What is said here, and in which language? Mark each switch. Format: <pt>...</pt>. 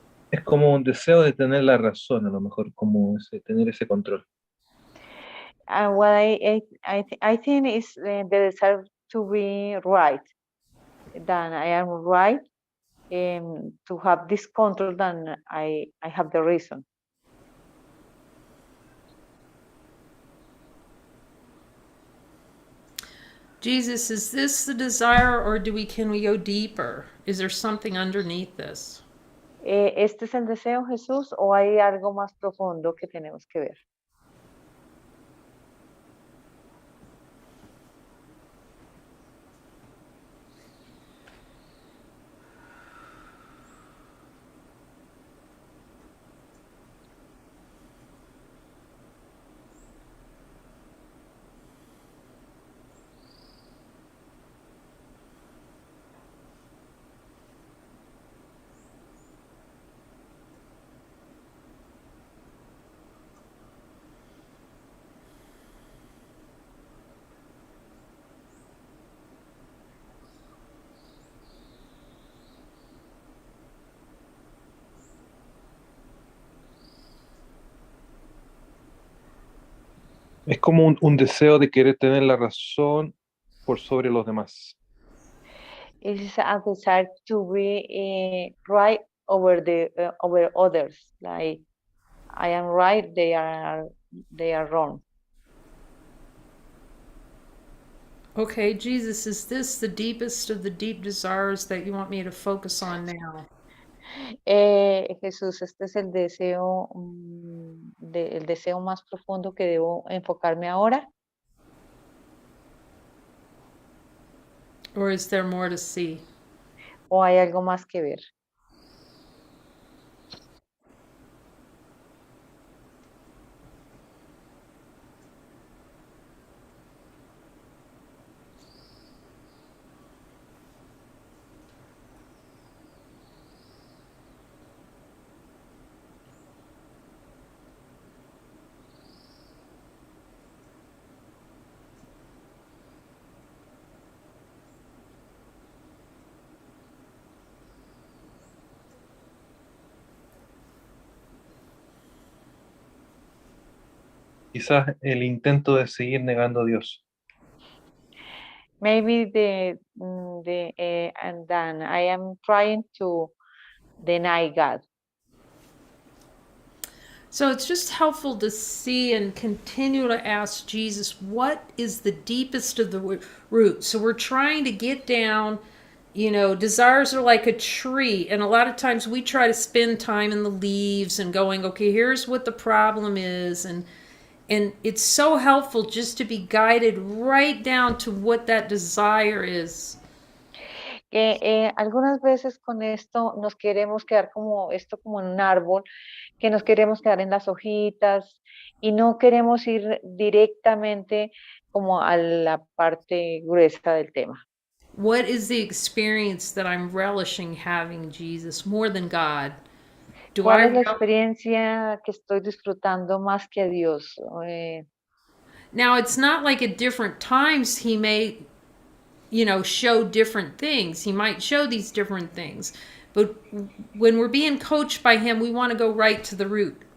<es>Es como un deseo de tener la razón, a lo mejor, como tener ese control.</es> <en>What I think is the desire to be right, that I am right, to have this control, then I have the reason. Jesus, is this the desire or can we go deeper? Is there something underneath this?</en> <es>¿Este es el deseo, Jesús, o hay algo más profundo que tenemos que ver? Es como un deseo de querer tener la razón por sobre los demás.</es> <en>It is a desire to be right over over others. Like I am right, they are wrong. Okay, Jesus, is this the deepest of the deep desires that you want me to focus on now?</en> <es>Jesús, este es el deseo, el deseo más profundo que debo enfocarme ahora.</es> <en>Or is there more to see?</en> <es>¿O hay algo más que ver? Quizás el intento de seguir negando a Dios.</es> <en>Maybe and then I am trying to deny God. So it's just helpful to see and continue to ask Jesus, what is the deepest of the root? So we're trying to get down, desires are like a tree. And a lot of times we try to spend time in the leaves and going, okay, here's what the problem is. And it's so helpful just to be guided right down to what that desire is.</en> <es>Algunas veces con esto nos queremos quedar como en un árbol, que nos queremos quedar en las hojitas y no queremos ir directamente como a la parte gruesa del tema.</es> <en>What is the experience that I'm relishing having, Jesus, more than God?</en> <es>¿Cuál es la experiencia que estoy disfrutando más que a Dios?</es> <en>Now, it's not like at different times he may show different things. He might show these different things. But when we're being coached by him, we want to go right to the root.</en>